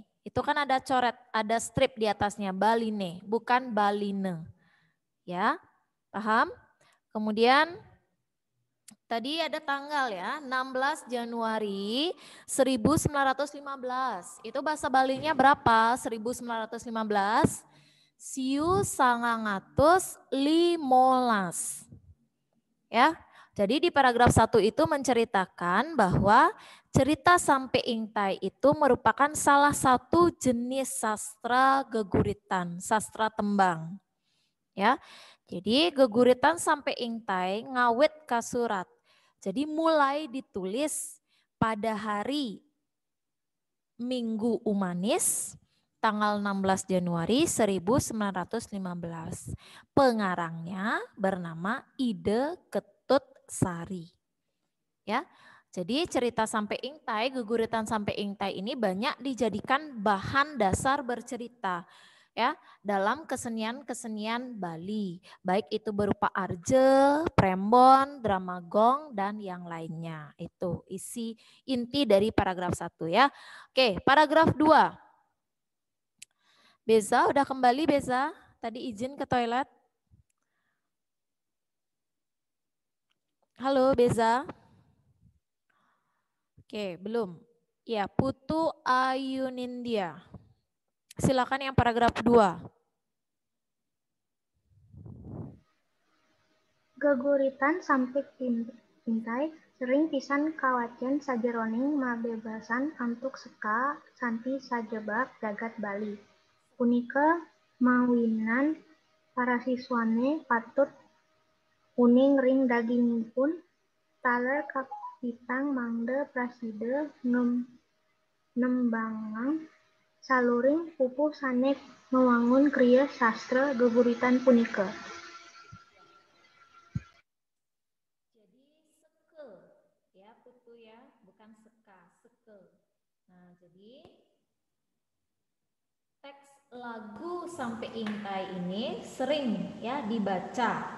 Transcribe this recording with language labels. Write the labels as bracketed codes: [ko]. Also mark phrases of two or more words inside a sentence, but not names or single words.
[id] Itu kan ada coret, ada strip di atasnya, baline, bukan baline. Ya, paham? Kemudian tadi ada tanggal ya, 16 Januari 1915. Itu bahasa Balinya berapa? 1915. [ban] Siu sangangatus limolas. [id] Ya, jadi di paragraf 1 itu menceritakan bahwa cerita Sampe Ingtai itu merupakan salah satu jenis sastra geguritan, sastra tembang. Ya, jadi geguritan Sampe Ingtai [ban] ngawit kasurat. [id] Jadi mulai ditulis pada hari Minggu Umanis tanggal 16 Januari 1915. Pengarangnya bernama Ide Ketut Sari. Ya. Jadi cerita Sampe Ingtai, geguritan Sampe Ingtai ini banyak dijadikan bahan dasar bercerita ya dalam kesenian-kesenian Bali, baik itu berupa arje, prembon, dramagong dan yang lainnya. Itu isi inti dari paragraf 1 ya. Oke, paragraf 2. Beza udah kembali Beza? Tadi izin ke toilet. Halo Beza. Oke, belum. Ya, Putu Ayunindia. Silakan yang paragraf 2. [ban] Geguritan Sampe Ingtai sering pisan kawacian sajeroning mabebasan antuk seka santi sajebak jagat Bali. Punika mawinan para siswane patut uning ring dagingipun taler kapitang mangde praside nembangang saluring pupuh sanek mewangun kriya sastra geguritan punika. [id] Jadi seke ya putu ya, bukan seka, seke. Nah, jadi teks lagu Sampe Ingtai ini sering ya dibaca.